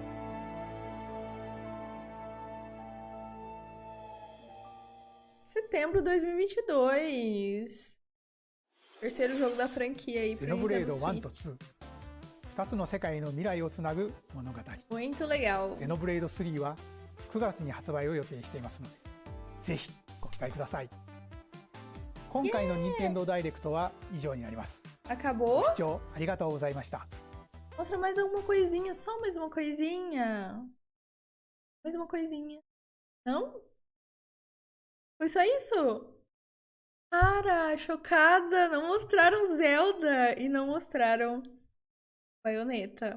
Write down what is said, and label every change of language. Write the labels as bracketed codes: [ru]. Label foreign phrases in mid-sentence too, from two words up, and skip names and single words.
[pt] Setembro de 2022. Terceiro jogo da franquia aí pro Nintendo Switch. Muito legal. [ja] ゼノブレイド3は9月に発売を予定していますので、ぜひご期待ください。今回の任天堂ダイレクトは以上になります。 [pt] Acabou? [ja] ご視聴ありがとうございました。 [pt] Mostra mais alguma coisinha, só mais uma coisinha. Mais uma coisinha. Não? Foi só isso? Cara, chocada. Não mostraram Zelda e não mostraram Bayonetta.